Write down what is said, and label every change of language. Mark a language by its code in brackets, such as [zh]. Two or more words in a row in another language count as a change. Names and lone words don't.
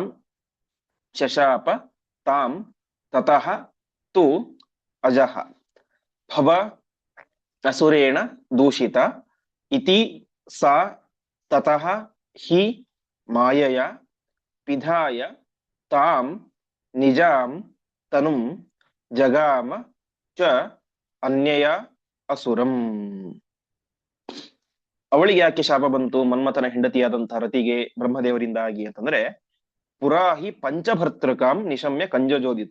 [sa] शशाप तां ततः तु अजः भव असुरेण दूषित इति सा ततः हि मायय पिधाय तां निजां तनुं जगाम च अन्यय असुरं. [kn] ಅವಳಿಗೆ ಯಾಕೆ ಶಾಪ ಬಂತು ಮನ್ಮಥನ ಹೆಂಡತಿಯಾದಂತಹ ರತಿಗೆ ಬ್ರಹ್ಮದೇವರಿಂದಾಗಿ ಅಂತಂದ್ರೆ, [sa] पुराहि पञ्चभर्तृकां निशम्य कञ्जजोदित.